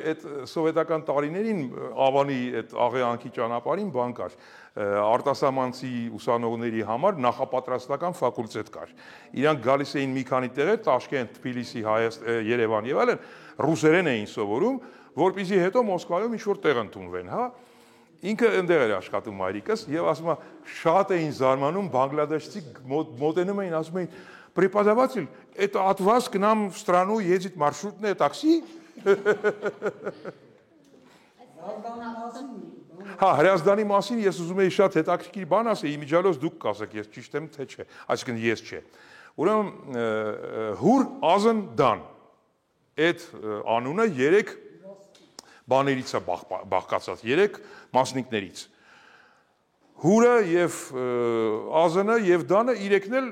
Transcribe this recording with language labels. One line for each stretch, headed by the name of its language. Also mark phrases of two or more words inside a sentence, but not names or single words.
Armenian: այդ սովետական տարիներին Ավանի այդ աղեանքի ճանապարհին բան կար։ Արտասահմանցի ուսանողների համար նախապատրաստական ֆակուլտետ կար։ Իրանք գալիս էին մի քանի տեղեր, Տաշկենտ, Թբիլիսի, Երևան եւ այլն, ռուսերեն էին սովորում, որպեսզի հետո Մոսկվայում ինչ-որ տեղ ընդունվեն, հա։ Ինքը ընդեղ էր աշխատում մայրիկս եւ ասում է շատ էին զարմանում բանգլադեշցի մոտենում էին ասում էին
Russian: преподаватель это от вас к нам в страну едет маршрутное такси
Armenian: Հա Հրազդանի մասին ես ուզում եի շատ հետաքրքիր բան ասել իմիջիալոց դուք կասեք ես ճիշտ եմ թե չէ այսինքն ես չէ ուրեմն հուր ազն դան այդ անունը 3 բաներից է բաղկացած 3 մասնիկներից հուրը եւ ազնը եւ դանը իրեքն էլ